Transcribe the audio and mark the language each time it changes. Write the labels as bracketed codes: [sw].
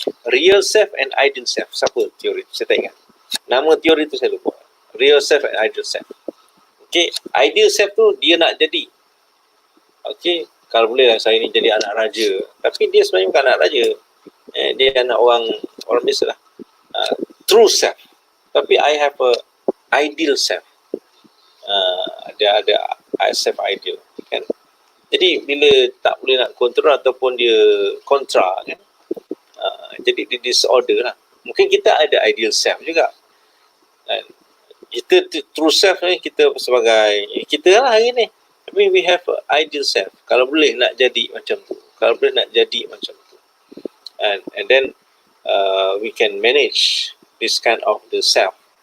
[en] Real self and ideal self. [ms] Siapa teori tu? Saya tak ingat. Nama teori tu saya lupa. [en] Real self and ideal self. [ms] Okay, ideal self tu dia nak jadi. Okay, kalau boleh lah saya ni jadi anak raja. Tapi dia sebenarnya bukan anak raja. Dia anak orang biasa lah. True self. Tapi [en] I have a ideal self. [ms] Dia ada self ideal kan. Jadi bila tak boleh nak kontrol ataupun dia kontra kan, jadi dia disorder lah. Mungkin kita ada ideal self juga. Kita true self ni kita sebagai kita lah hari ni. Tapi [en] we have a ideal self. [ms] Kalau boleh nak jadi macam tu. Kalau boleh nak jadi macam tu. [en] And then we can manage this kind of the self.